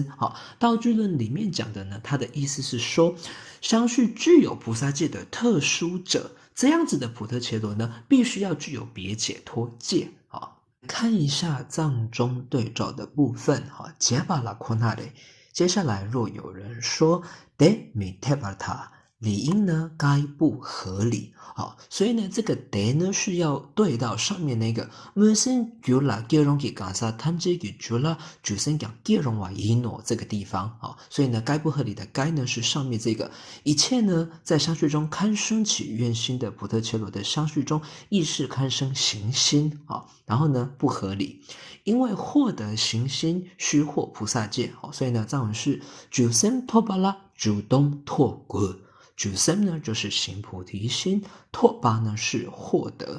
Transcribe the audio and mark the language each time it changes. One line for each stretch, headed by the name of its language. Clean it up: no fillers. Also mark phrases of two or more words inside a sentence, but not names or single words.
Chinese: 道具论里面讲的呢，他的意思是说相续具有菩萨戒的特殊者，这样子的普特伽罗呢，必须要具有别解脱戒。看一下藏中对照的部分，杰巴拉库那里，接下来若有人说
Tibetan: དེ་མི་འཐད་པར,
Chinese: 理应呢该不合理。所以呢这个 de 呢是要对到上面那个 musen gula gerongi gansa tamjegi gula jusen gang geronwa ino 这个地方。所以呢该不合理的该呢是上面这个一切呢在相续中堪生起愿心的普特伽罗的相续中意识堪生行心。然后呢不合理，因为获得行心须获菩萨戒。所以呢藏文是
Tibetan: བྱང་སེམས་ཐོབ་པ་ལ
Chinese: 主动拓果，主生呢就是行菩提心，拓巴呢是获得。